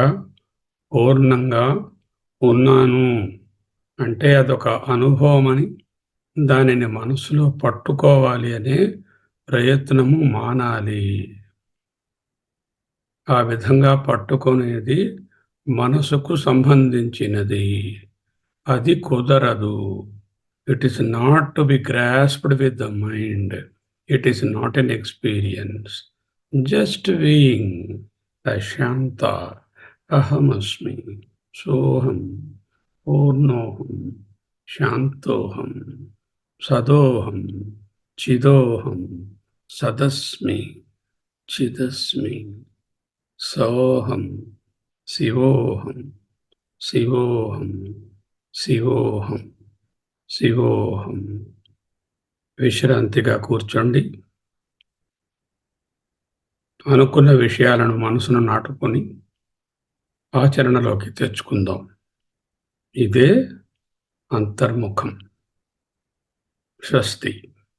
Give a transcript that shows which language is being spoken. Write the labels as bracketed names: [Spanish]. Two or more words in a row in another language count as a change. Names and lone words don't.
[Telugu] పూర్ణంగా ఉన్నాను అంటే అదొక అనుభవం అని, దానిని మనసులో పట్టుకోవాలి అనే ప్రయత్నము మానాలి. ఆ విధంగా పట్టుకునేది మనసుకు సంబంధించినది, అది కుదరదు. [English] It is not to be grasped with the mind. It is not an experience. Just being [Sanskrit] Ashanta, Ahamasmi, Soham, Purnoham, Shantoham, Sadoham, Chidoham, Sadasmi, Chidasmi, Soham, Sivoham, Sivoham, Sivoham, Sivoham. [Telugu] విశ్రాంతిగా కూర్చోండి. అనుకున్న విషయాలను మనసును నాటుకొని ఆచరణలోకి తెచ్చుకుందాం. ఇదే అంతర్ముఖం. స్వస్తి.